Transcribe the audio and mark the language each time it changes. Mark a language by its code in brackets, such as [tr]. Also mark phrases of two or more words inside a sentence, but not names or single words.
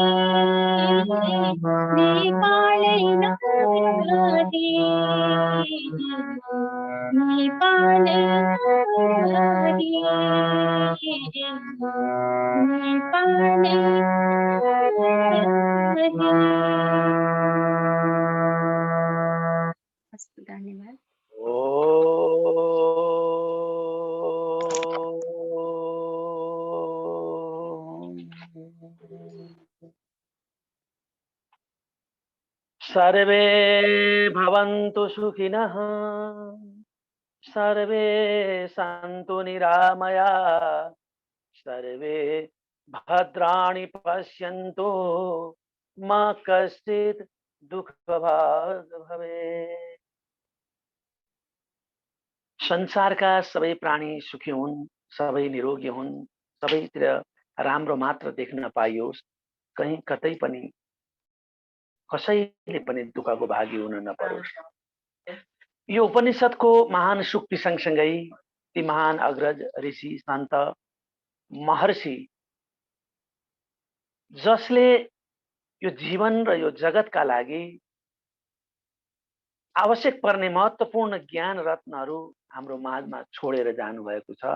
[ne] नेपाली नरहे नेपाली नरहे नेपाली नरहे। धन्यवाद। [sa] सर्वे भवन्तु सुखिनः सर्वे सन्तु निरामया सर्वे भद्राणि पश्यन्तु मा कश्चित् दुःखभाग् भवेत्। [ne] संसारका सबै प्राणी सुखी हुन्, सबै निरोगी हुन्, सबैतिर राम्रो मात्र देख्न पाइयोस्, कहीँ कतै पनि कसैले पनि दुःखको भागी हुन नपरोस्। यो उपनिषदको महान सुक्ति सँगसँगै ती महान अग्रज ऋषि सन्त महर्षि जसले यो जीवन र यो जगतका लागि आवश्यक पर्ने महत्त्वपूर्ण ज्ञान रत्नहरू हाम्रो माझमा छोडेर जानुभएको छ।